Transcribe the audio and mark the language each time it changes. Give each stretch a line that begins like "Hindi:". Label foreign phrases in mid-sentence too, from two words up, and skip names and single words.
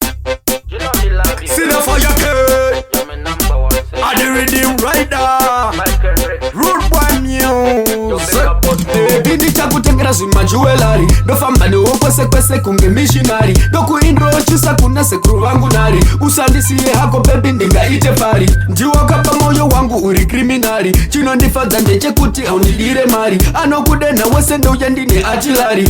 English: See the fire, girl. You're my number one. I the rhythm rider. Michael Rick. Rude boy music. You're big up. Baby,
Shona: ndichakutengera zvimajuwelari. Ndofamba newe kwese kwese kunge missionary. Ndokuintroduce kuna sekuru vangu nari. Usandisiye hako, baby, ndingaite pari. Ndiwe wakapa moyo wangu uri criminal. Chinondifadza ndechekuti haundidire mari. Anokudenha wese ndouya ndine atilari.